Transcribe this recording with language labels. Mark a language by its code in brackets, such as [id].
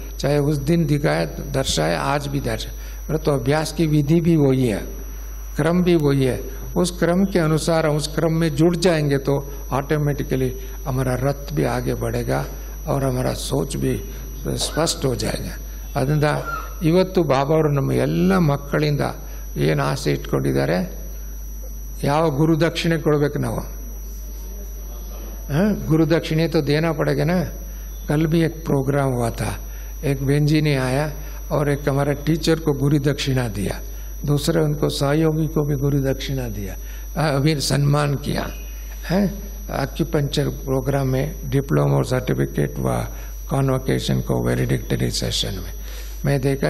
[hi] चाहे उस दिन दिखाए दर्शाए, आज भी दर्शाए, तो अभ्यास की विधि भी वही है, क्रम भी वही है। उस क्रम के अनुसार उस क्रम में जुड़ जाएंगे तो ऑटोमेटिकली हमारा रथ भी आगे बढ़ेगा और हमारा सोच भी स्पष्ट हो जाएगा। [kn] ಅದರಿಂದ ಇವತ್ತು ಬಾಬಾ ಅವರು ನಮ್ಮ ಎಲ್ಲ ಮಕ್ಕಳಿಂದ ಏನು ಆಸೆ ಇಟ್ಕೊಂಡಿದ್ದಾರೆ, ಯಾವ ಗುರುದಕ್ಷಿಣೆ ಕೊಡಬೇಕು ನಾವು? [hi] गुरुदक्षिणे तो देना पड़ेगा ना। कल भी एक प्रोग्राम हुआ था, एक बहन जी ने आया और एक हमारे टीचर को गुरु दक्षिणा दिया, दूसरे उनको सहयोगी को भी गुरु दक्षिणा दिया, अभी सम्मान किया है। एक्यूपंक्चर प्रोग्राम में डिप्लोमा और सर्टिफिकेट व कॉन्वोकेशन को वैलिडिक्टरी सेशन में मैं देखा।